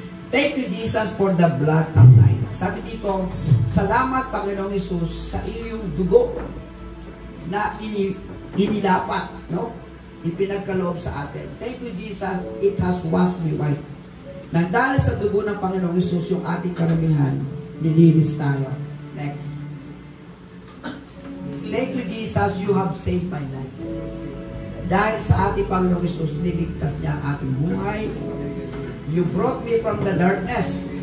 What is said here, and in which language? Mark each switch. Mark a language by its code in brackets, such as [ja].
[en] Thank you Jesus for the blood applied. [tl] Sabi dito, salamat Panginoong Jesus sa iyong dugo na inilapat, no? Ipinagkaloob sa atin. [en] Thank you Jesus, it has washed me white. [tl] Nang dahil sa dugo ng Panginoong Jesus, yung ating karamihan, nilinis tayo. [en] Next. Thank you Jesus, you have saved my life. [tl] Dahil sa ating Panginoong Jesus, niligtas niya ang ating buhay. [en] You brought me from the darkness.